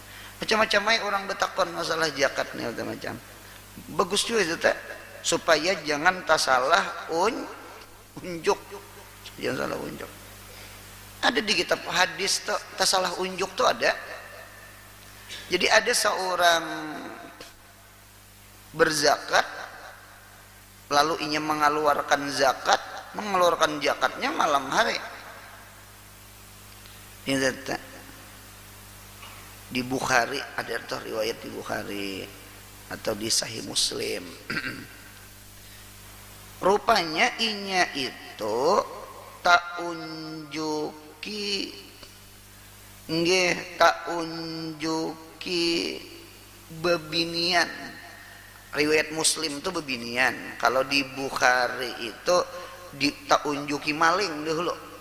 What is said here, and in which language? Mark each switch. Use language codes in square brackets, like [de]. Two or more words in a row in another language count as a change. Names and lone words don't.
[bjn] Macam-macam orang betakon masalah zakat nih macam. Bagus juga itu tak supaya jangan tasalah unjuk. Jangan salah unjuk. Ada di kitab hadis tuh tasalah unjuk tuh ada. [id] Jadi ada seorang berzakat lalu ingin mengeluarkan zakatnya malam hari. Ini di Bukhari ada tuh riwayat di Bukhari atau di Sahih Muslim. [bjn] Rupanya inya itu tak unjuki bebinian. Riwayat Muslim itu bebinian. Kalau di Bukhari itu tak unjuki maling dulu.